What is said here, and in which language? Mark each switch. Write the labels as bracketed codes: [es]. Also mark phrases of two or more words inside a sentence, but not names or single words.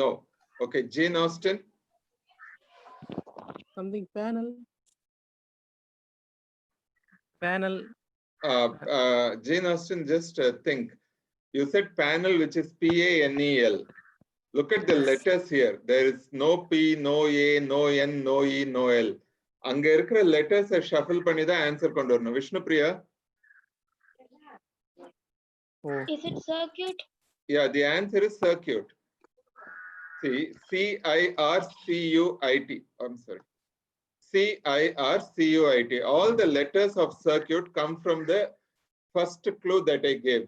[en] No. Okay, Jane Austen. something panel. Panel. Jane Austen, just think. You said panel, which is PANEL. Look at the letters here. There is no P, no A, no N, no E, no L. [ta] அங்க இருக்கிற [en] letters shuffle [ta] பண்ணி தான் answer கொண்டு வரணும். [en] Vishnu Priya? Oh. Is it circuit? Yeah, the answer is circuit. See, CIRCUIT. I'm sorry. CIRCUIT. All the letters of circuit come from the first clue that I gave.